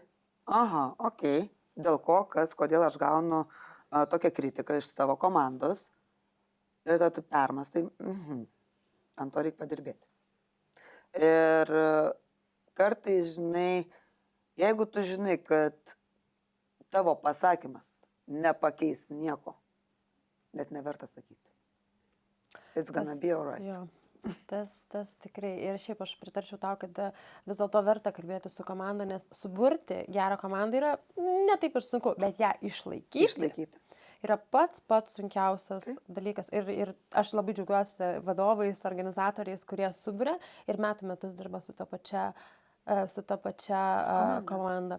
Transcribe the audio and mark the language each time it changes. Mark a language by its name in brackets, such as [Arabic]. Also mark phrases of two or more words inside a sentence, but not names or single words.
[Lithuanian] Aha, okei, dėl ko, kodėl aš gaunu tokią kritiką iš savo komandos ir tada tu permastai, ant to reikia padirbėti. Ir kartais, žinai, jeigu tu žinai, kad tavo pasakymas nepakeis nieko, net neverta sakyti. [English] It's gonna be alright. [Lithuanian] Jo. Tas tikrai. Ir šiaip aš pritarčiau tau, kad vis dėlto verta kalbėti su komanda, nes suburti gerą komandą yra ne taip ir sunku, bet ją išlaikyti yra pats sunkiausias dalykas. Ir aš labai džiaugiuosi vadovais, organizatoriais, kurie suburia ir metų metus dirba su ta pačia komanda.